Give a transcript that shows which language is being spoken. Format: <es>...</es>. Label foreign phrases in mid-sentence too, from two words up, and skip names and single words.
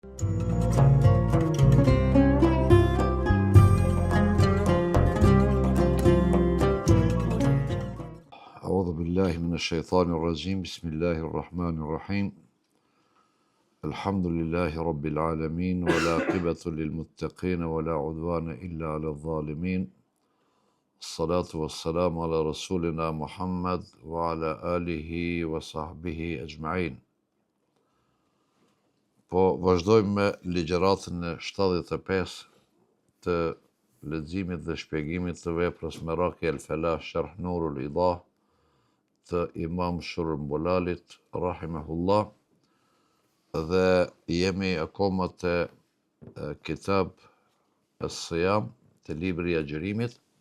<ar>أعوذ بالله من الشيطان الرجيم بسم الله الرحمن الرحيم الحمد لله رب العالمين والعاقبة للمتقين ولا عدوان إلا على الظالمين الصلاة والسلام على رسولنا محمد وعلى آله وصحبه أجمعين.</ar> <sq>Po vazhdojmë me ligjëratën e 75 të leximit dhe shpjegimit të veprës Meraki el-Falah Sharh Nurul Idah të Imam Shurmbulalit rahimahullah, dhe jemi akoma te</sq> <ar>كتاب الصيام,</ar> <sq>te libri i agjërimit,</sq>